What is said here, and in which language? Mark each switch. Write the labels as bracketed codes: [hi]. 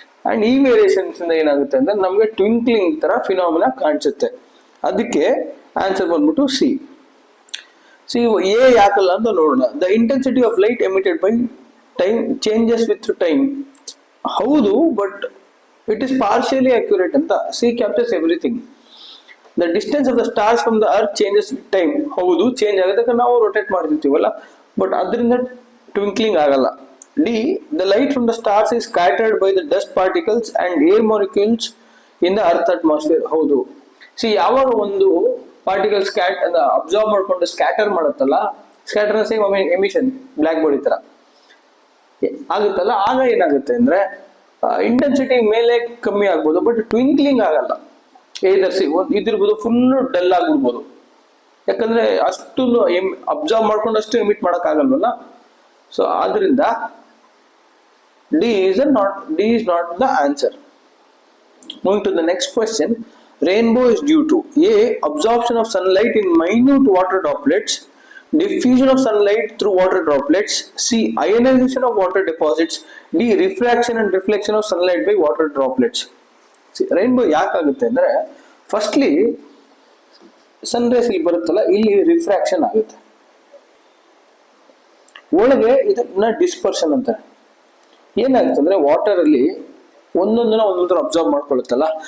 [kn] And ಈ variations ಇಂದ ಏನಾಗುತ್ತೆ ಅಂದ್ರೆ ನಮ್ಗೆ ಟ್ವಿಂಕ್ಲಿಂಗ್ ತರ ಫಿನಾಮಿನಾ ಕಾಣಿಸುತ್ತೆ. ಅದಕ್ಕೆ ಆನ್ಸರ್ ಬಂದ್ಬಿಟ್ಟು ಸಿ. ಎ ಯಾಕಲ್ಲ ಅಂತ ನೋಡೋಣ. [en] The intensity of light emitted by time changes with time. ಹೌದು, but it is partially accurate ಅಂತ. C captures everything. The distance of the stars from the earth changes with time. [kn] ಹೌದು, change ಆಗುತ್ತೆ, ನಾವು rotate ಮಾಡ್ತಿರ್ತೀವಲ್ಲ, but ಅದರಿಂದ twinkling ಆಗಲ್ಲ. D. [en] The light from the stars is scattered by the dust particles and air molecules in the earth atmosphere. [kn] ಹೌದು. ಯಾವಾಗ ಒಂದು particle observe ಮಾಡ್ಕೊಂಡು scatter ಮಾಡುತ್ತಲ್ಲ, scatter same emission black body ತರ ಆಗುತ್ತಲ್ಲ, ಆಗ ಏನಾಗುತ್ತೆ ಅಂದ್ರೆ ಇಂಟೆನ್ಸಿಟಿ ಮೇಲೆ ಕಮ್ಮಿ ಆಗ್ಬೋದು, ಬಟ್ ಟ್ವಿಂಕ್ಲಿಂಗ್ ಆಗಲ್ಲ. ಇದಿರ್ಬೋದು ಫುಲ್ ಡಲ್ ಆಗ್ಬಿಡ್ಬೋದು, ಯಾಕಂದ್ರೆ ಅಷ್ಟು ಅಬ್ಸರ್ವ್ ಮಾಡ್ಕೊಂಡು ಅಷ್ಟು ಎಮಿಟ್ ಮಾಡಕ್ ಆಗಲ್ವಲ್ಲ. [en] so [kn] ಆದ್ರಿಂದ [en] D is not the answer. Moving to the next question, Rainbow is due to A. Absorption of sunlight in minute water droplets, diffusion of sunlight through water droplets, C. Ionization of water deposits, D. Refraction and reflection of sunlight by water droplets. See, [kn] rainbow ಯಾಕಾಗುತ್ತೆ ಅಂದ್ರೆ firstly sun rays ಇಲ್ಲಿ ಬರುತ್ತಲ್ಲ, ಇಲ್ಲಿ refraction ಆಗುತ್ತೆ, ಒಳಗೆ ಇದನ್ನ dispersion ಅಂತಾರೆ. ಏನಾಗುತ್ತೆ ಅಂದ್ರೆ ವಾಟರ್ ಅಲ್ಲಿ ಒಂದೊಂದರ ಅಬ್ಸರ್ವ್ ಮಾಡ್ಕೊಳ್ಳುತ್ತಲ್ಲ.